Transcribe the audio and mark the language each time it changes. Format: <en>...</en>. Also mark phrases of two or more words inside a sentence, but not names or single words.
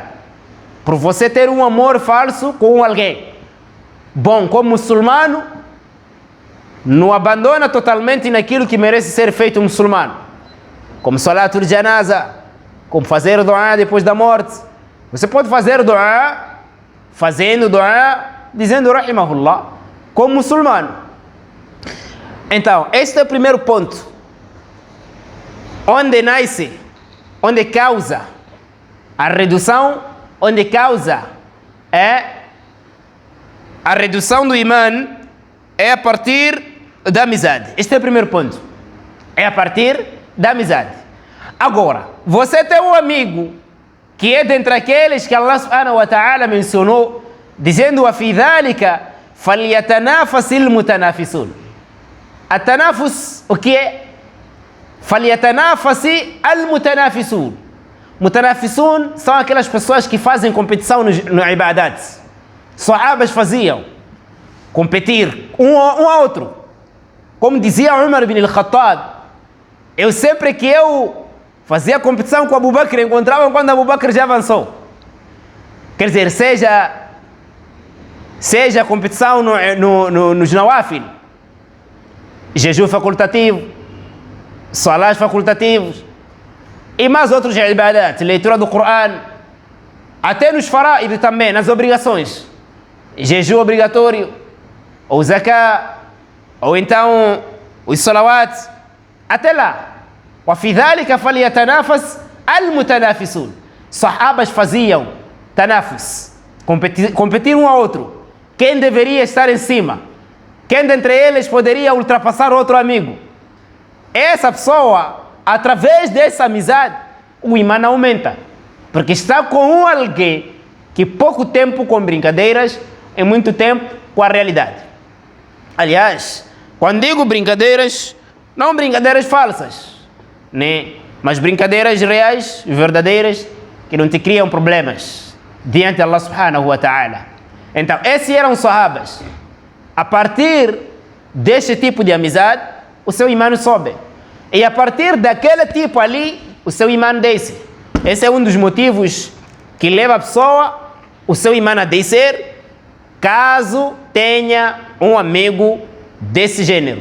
<pt>Por você ter um amor falso com alguém. Bom, como muçulmano, não abandona totalmente naquilo que merece ser feito um muçulmano. Como</pt> <ar>صلاة الجنازة,</ar> <pt>como fazer dua depois da morte. Você pode fazer dua, fazendo dua, dizendo rahimahullah, como muçulmano. Então, este é o primeiro ponto. Onde nasce, onde causa a redução, onde causa a redução do imã é a partir da amizade. Este é o primeiro ponto. É a partir da amizade. Agora, você tem um amigo que é dentre aqueles que</pt> <ar>الله سبحانه وتعالى</ar> <pt>mencionou, dizendo</pt> <ar>وفي ذلك فليتنافس المتنافسون.</ar> <pt>A tanafus, o que é?</pt> <ar>فليتنافس المتنافسون.</ar> <pt>Mutanafisun são aquelas pessoas que fazem competição no ibadat. Sahabas faziam competir um ao outro. Como dizia Umar ibn al-Khattab, eu sempre que eu fazia competição com Abu Bakr, encontrava quando Abu Bakr já avançou. Quer dizer, seja competição nos nawafil, jejum facultativo, salás facultativos e mais outros ibadat, leitura do Coran, até nos faraid também, nas obrigações, jejum obrigatório, ou zakah, ou então os salawat, até lá.</pt> <ar>وفي ذلك فليتنافس المتنافسون.</ar> <pt>Sahabas faziam tanafus, competir um ao outro. Quem deveria estar em cima? Quem dentre eles poderia ultrapassar outro amigo? Essa pessoa, através dessa amizade, o imã aumenta. Porque está com alguém que pouco tempo com brincadeiras e muito tempo com a realidade. Aliás, quando digo brincadeiras, não brincadeiras falsas, né? Mas brincadeiras reais, verdadeiras, que não te criam problemas diante de</pt> <ar>الله سبحانه وتعالى.</ar> <pt>Então, esses eram os sahabas. A partir deste tipo de amizade, o seu imã sobe. E a partir daquele tipo ali, o seu imã desce. Esse é um dos motivos que leva a pessoa, o seu imã a descer, caso tenha um amigo desse gênero.</pt>